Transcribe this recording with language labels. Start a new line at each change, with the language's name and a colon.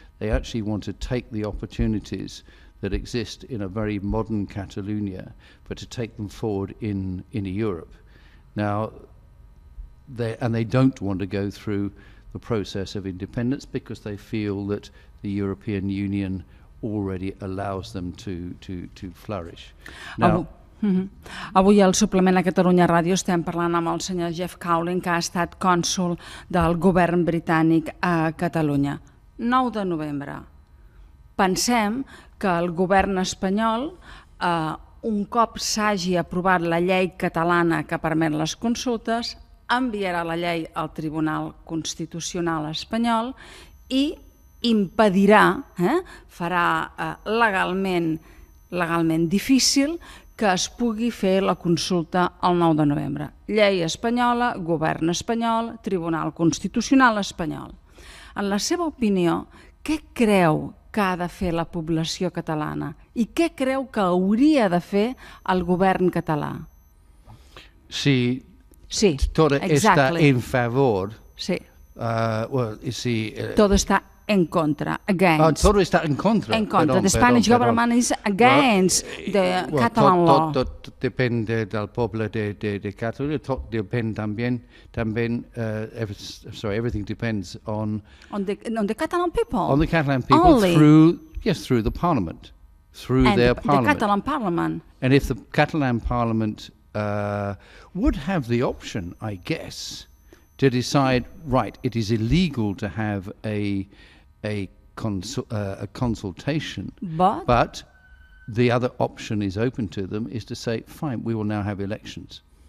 English: They actually want to take the opportunities that exist in a very modern Catalunya, but to take them forward in Europe. Now, they don't want to go through the process of independence because they feel that the European Union already allows them to flourish. Now,
Catalan: Avui al suplement a Catalunya Ràdio estem parlant amb el senyor Geoff Cowling, que ha estat cònsol del govern britànic a Catalunya. 9 de novembre. Pensem que el govern espanyol, un cop s'hagi aprovat la llei catalana que permet les consultes, enviarà la llei al Tribunal Constitucional espanyol i impedirà, farà legalment difícil que es pugui fer la consulta el 9 de novembre. Llei espanyola, govern espanyol, Tribunal Constitucional espanyol. En la seva opinió, què creu que ha de fer la població catalana i què creu que hauria de fer el govern català?
Spanish: Sí, Sí, todo está en favor. Sí. Sí, todo está en contra,
English: against.
Spanish: Todo está en contra. En contra.
English: The Spanish government is against the Catalan law.
Spanish: Todo depende del pueblo de Catalunya. Todo depende también
English: everything depends on the Catalan people. On the Catalan people only. through the parliament, their parliament. The Catalan parliament. And if the Catalan parliament would have the option, I guess, to decide, right, it is illegal to have a consultation, but the other option is open to them, is to say, fine, we will now have elections.